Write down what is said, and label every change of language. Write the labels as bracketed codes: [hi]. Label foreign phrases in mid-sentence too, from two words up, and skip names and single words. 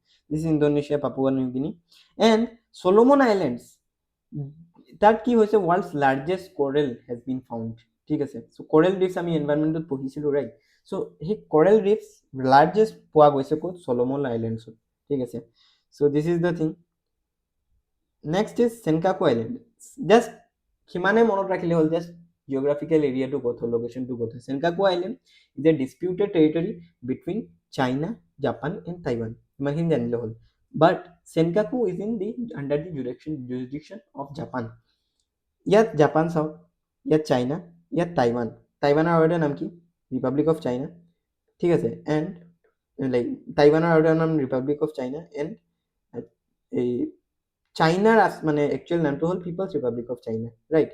[en] This is Indonesia, Papua New Guinea. And Solomon Islands, [as] তাত কি হৈছে? [en] World's largest coral has been found, [as] ঠিক আছে। [en] So coral reefs [as] আমি এনভাইৰনমেণ্টত পঢ়িছিলোঁ, [en] ৰাইট। [as] চ' সেই [en] coral reefs largest [as] পোৱা গৈছে ক'ত? [en] চলমন আইলেণ্ডছত, [as] ঠিক আছে। [en] So this is the thing. Next is Senkaku Island. [as] জাষ্ট সিমানে মনত ৰাখিলে হ'ল, [en] just geographical area [as] ক'ত হয়, লোকেশ্যনটো ক'ত হয়। [en] Senkaku Island is a disputed territory between China, Japan and Taiwan. [as] ইমানখিনি জানিলে হ'ল। [en] But Senkaku is under the jurisdiction of Japan. [as] ইয়াত জাপান চাওক, ইয়াত চাইনা, ইয়াত টাইৱান। টাইৱানৰ আৰু এটা নাম কি? ৰিপাব্লিক অফ চাইনা, ঠিক আছে। [en] and like [as] টাইৱানৰ আৰু এটা নাম ৰিপাব্লিক অফ চাইনা। এণ্ড এই চাইনাৰ মানে একচুৱেল নামটো হ'ল পিপলছ ৰিপাব্লিক অফ চাইনা, ৰাইট।